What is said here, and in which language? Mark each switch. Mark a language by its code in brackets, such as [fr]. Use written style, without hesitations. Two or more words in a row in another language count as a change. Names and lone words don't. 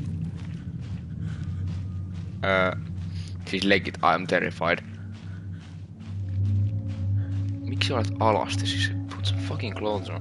[fi] Siis legit, [en] I am terrified. [fi] Miksi olet alasti? [en] Siis put some fucking clothes on.